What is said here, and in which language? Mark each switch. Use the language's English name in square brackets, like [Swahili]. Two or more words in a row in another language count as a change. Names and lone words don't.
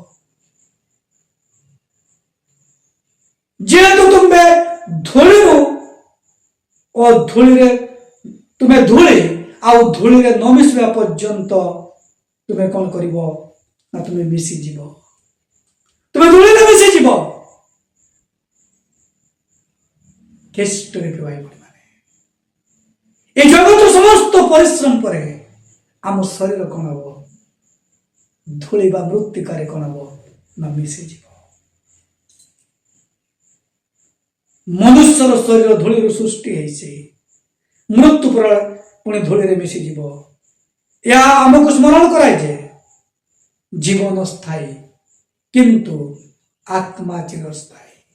[Odia] ଯେହେତୁ ତୁମେ ଧୂଳିରୁ ଓ ଧୂଳିରେ ତୁମେ ଧୂଳି ଆଉ ଧୂଳିରେ ନ ମିଶିବା ପର୍ଯ୍ୟନ୍ତ ତୁମେ କ'ଣ କରିବ ନା ତୁମେ ମିଶିଯିବ, ତୁମେ ଧୂଳିରେ ମିଶିଯିବ। ଖ୍ରୀଷ୍ଟରେ ଭାଇଭଉଣୀ ମାନେ, [Bangla] এই জগতের সমস্ত পরিশ্রম পরে [Odia] ଆମ ଶରୀର କ'ଣ ହବ? ଧୂଳି ବା ମୃତ୍ତିକାରେ କ'ଣ ହବ ନା ମିଶିଯିବ। ମନୁଷ୍ୟର ଶରୀର ଧୂଳିରୁ ସୃଷ୍ଟି ହେଇଛି, ମୃତ୍ୟୁ ପରେ ପୁଣି ଧୂଳିରେ ମିଶିଯିବ। ଏହା ଆମକୁ ସ୍ମରଣ କରାଏ ଯେ ଜୀବନ ସ୍ଥାୟୀ କିନ୍ତୁ ଆତ୍ମା ଚିରସ୍ଥାୟୀ।